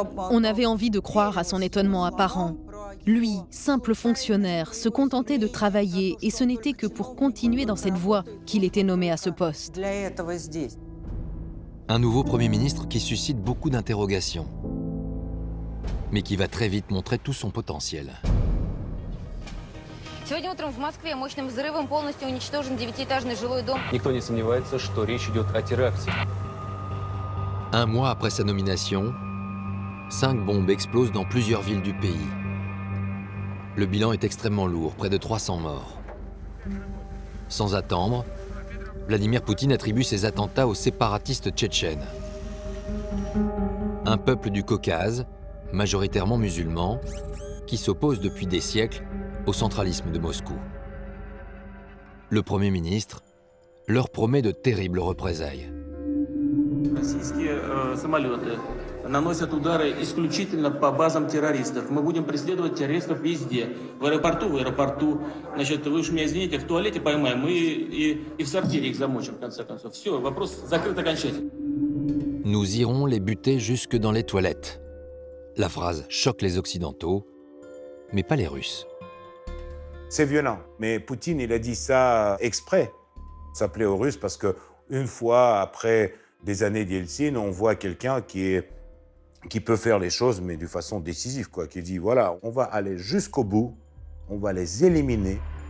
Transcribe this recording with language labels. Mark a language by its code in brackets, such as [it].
[fr] On avait envie de croire à son étonnement apparent. Lui, simple fonctionnaire, se contentait de travailler et ce n'était que pour continuer dans cette voie qu'il était nommé à ce poste. Un nouveau Premier ministre qui suscite beaucoup d'interrogations, mais qui va très vite montrer tout son potentiel. [ru] Сегодня утром в Москве мощным взрывом полностью уничтожен 9-этажный жилой дом. Никто не сомневается, что речь идет о теракте. Un mois après sa nomination, 5 bombes explosent dans plusieurs villes du pays. Le bilan est extrêmement lourd, près de 300 morts. Sans attendre, Vladimir Poutine attribue ces attentats aux séparatistes tchétchènes. Un peuple du Caucase, majoritairement musulman, qui s'oppose depuis des siècles au centralisme de Moscou. Le Premier ministre leur promet de terribles représailles. Российские самолеты наносят удары исключительно по базам террористов. Мы будем преследовать террористов везде. В аэропорту. Значит, вы уж меня извините, в туалете поймаем и в сортире их замочим, в конце концов. Все, вопрос закрыт окончательно. [fr] Nous irons les buter jusque dans les toilettes. La phrase choque les Occidentaux, mais pas les Russes. C'est violent, mais Poutine, il a dit ça exprès. Ça plaît aux Russes parce qu'une fois après des années d'Yeltsin, on voit quelqu'un qui peut faire les choses, mais de façon décisive, quoi, qui dit, voilà, on va aller jusqu'au bout, on va les éliminer.